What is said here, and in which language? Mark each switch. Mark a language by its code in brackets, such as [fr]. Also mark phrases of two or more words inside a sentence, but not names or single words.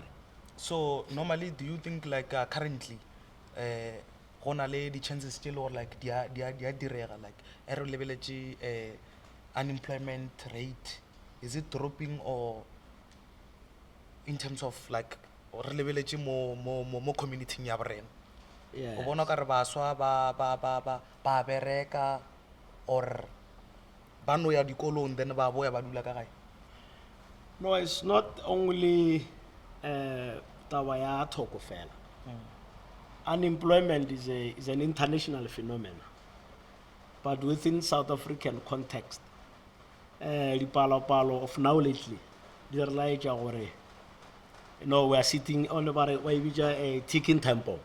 [en] So normally, do you think like currently, the chances still or like like unemployment rate, is it dropping, or in terms of like or more community ya brand? [nso] O bona ka re baswa ba bereka or ba no ya dikolong then ba boya ba dula ka gae? [en] No, it's not only [nso] taba ya Atok fela. [en] Unemployment is an international phenomenon, but within South African context, the palo of now lately, they realize we are sitting on about a ticking tempo.